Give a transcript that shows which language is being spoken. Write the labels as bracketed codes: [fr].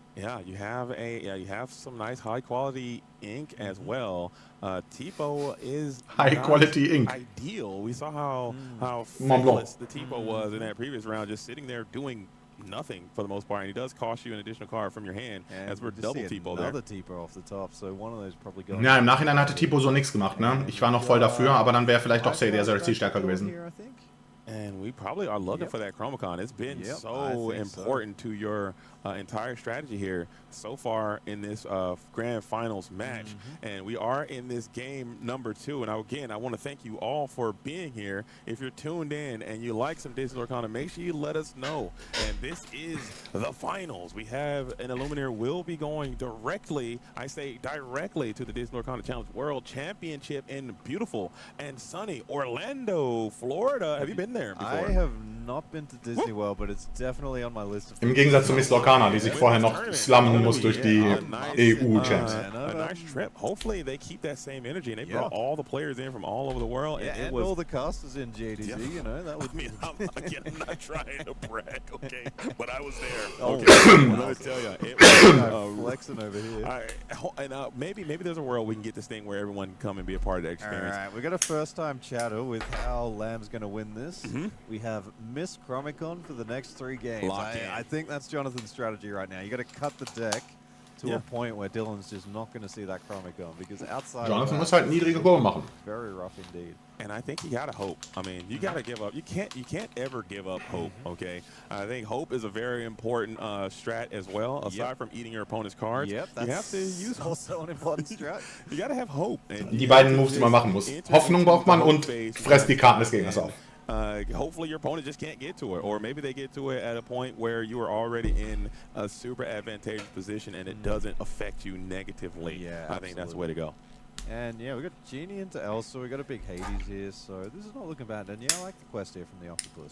[en] Yeah, you have some nice high quality ink as well. Tipo is high quality ink. Ideal. We saw how fabulous the Tipo was in that previous round, just sitting there doing nothing for the most part, and he does cost you an additional card from your hand, and as we're double Tipo there. Another Tipo off the top, so one of those probably going. [de] Ja, im Nachhinein hatte Tipo so nichts gemacht, ne? Ich war noch voll dafür, aber dann wäre vielleicht doch Sadie SRC stärker gewesen. [en] And we probably are looking for that Chromicon. It's been so important to your entire strategy here so far in this grand finals match. And we are in this game number 2. And again, I want to thank you all for being here. If you're tuned in and you like some Disney Lorcana, make sure you let us know. And this is the finals. We have an Illuminator will be going directly, I say directly, to the Disney Lorcana Challenge World Championship in beautiful and sunny Orlando, Florida. Have you been there before? I have not been to Disney World, but it's definitely on my list. [de] Im Gegensatz zu Miss Lorcana, die sich vorher noch slammen muss durch die EU-Champs. [en] A nice trip. Hopefully they keep that same energy, and they brought all the players in from all over the world. Yeah, and all the casters in JDG, you know. That would mean, I'm not trying to brag, okay? But I was there. Okay. Let me tell you, it was flexing over here. And maybe there's a world we can get this thing where everyone can come and be a part of the experience. All right, we got a first-time chatter with how Lam's going to win this. We have Miss Chromicon for the next 3 games. I think that's Jonathan's strategy right now. You got to cut the deck to a point where Dillon's just not going to see that Chromicon, because outside [de] Jonathan muss halt niedrige Kurve machen. [en] Very rough indeed. And I think you gotta hope. I mean, you gotta give up. You can't ever give up hope. Okay, I think hope is a very important strat as well. Aside from eating your opponent's cards, you have to use also an important strat. You gotta have hope. And [de] die beiden Moves, die man machen muss. Hoffnung braucht man und fresst die Karten des Gegners auf. [en] Hopefully your opponent just can't get to it, or maybe they get to it at a point where you are already in a super advantageous position and it doesn't affect you negatively. Yeah, I think that's the way to go. And yeah, we got Genie into Elsa, we got a big Hades here, so this is not looking bad. And yeah, I like the quest here from the Octopus.